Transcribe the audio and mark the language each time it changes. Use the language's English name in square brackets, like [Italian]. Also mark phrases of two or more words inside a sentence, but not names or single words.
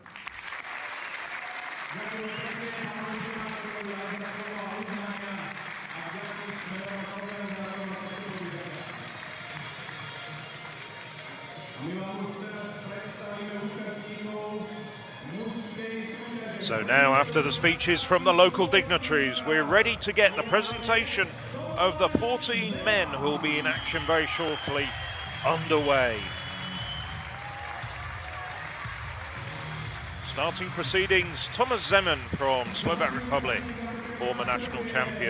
[Slovak] Ďakujem pekne, pán organizátor, za slovo a uznania a ďakujem smerom organizátorom a predpovedia. A my vám už teraz predstavíme účastníkov mužskej súťaže. [English] So So now, after the speeches from the local dignitaries, we're ready to get the presentation of the 14 men who will be in action very shortly underway. Starting proceedings, Thomas Zeman from Slovak Republic, former national champion.